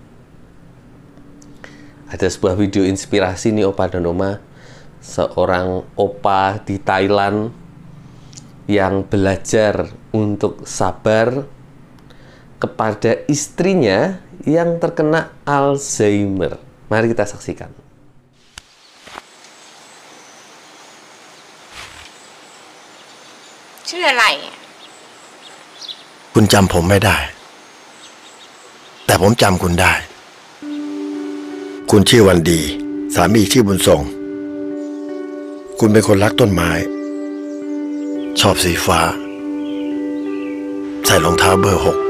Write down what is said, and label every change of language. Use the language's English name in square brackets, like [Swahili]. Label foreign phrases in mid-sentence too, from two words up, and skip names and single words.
[Indonesian] Ada sebuah video inspirasi nih, Opa dan Oma. Seorang opa di Thailand yang belajar untuk sabar kepada istrinya yang terkena Alzheimer. Mari kita saksikan. [Thai] ชื่ออะไร คุณจำผมไม่ได้ แต่ผมจำคุณได้ คุณชื่อวันดี สามีชื่อบุญทรง คุณเป็นคนรักต้นไม้ ชอบสีฟ้า ใส่รองเท้าเบอร์